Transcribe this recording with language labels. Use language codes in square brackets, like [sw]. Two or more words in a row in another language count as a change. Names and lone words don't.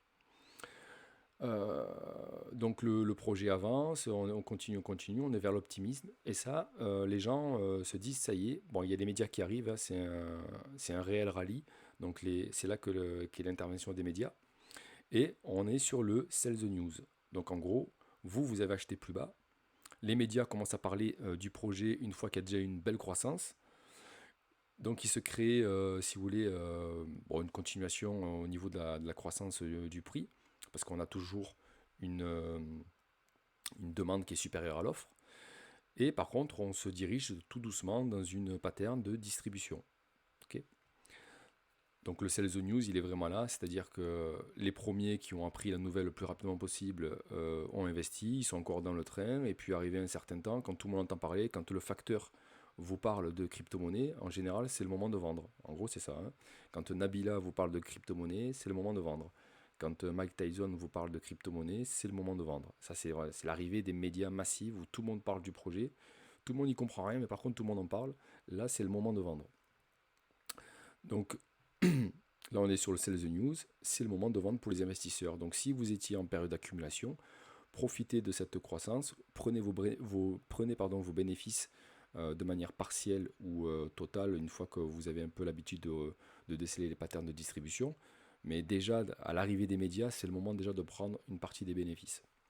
[fr] Euh, donc le projet avance, on continue, on est vers l'optimisme. Et ça, les gens se disent, ça y est, bon, il y a des médias qui arrivent, hein, c'est un réel rallye. Donc c'est là qu'est l'intervention des médias. Et on est sur le [en] sell the news. [fr] Donc en gros, vous avez acheté plus bas. Les médias commencent à parler du projet une fois qu'il y a déjà une belle croissance. Donc il se crée, si vous voulez, bon, une continuation au niveau de la croissance du prix, parce qu'on a toujours une demande qui est supérieure à l'offre. Et par contre, on se dirige tout doucement dans une pattern de distribution. Ok. Donc le [en] sell the news, [fr] il est vraiment là, c'est-à-dire que les premiers qui ont appris la nouvelle le plus rapidement possible ont investi, ils sont encore dans le train, et puis arrivé un certain temps, quand tout le monde entend parler, quand le facteur vous parle de crypto-monnaie, en général, c'est le moment de vendre. En gros, c'est ça, hein. Quand Nabila vous parle de crypto-monnaie, c'est le moment de vendre. Quand Mike Tyson vous parle de crypto-monnaie, c'est le moment de vendre. Ça, c'est l'arrivée des médias massifs où tout le monde parle du projet, tout le monde n'y comprend rien, mais par contre, tout le monde en parle. Là, c'est le moment de vendre. Donc, là, on est sur le [en] sell the news, [fr] c'est le moment de vendre pour les investisseurs. Donc, si vous étiez en période d'accumulation, profitez de cette croissance, prenez vos bénéfices de manière partielle ou totale une fois que vous avez un peu l'habitude de déceler les patterns de distribution. Mais déjà, à l'arrivée des médias, c'est le moment déjà de prendre une partie des bénéfices.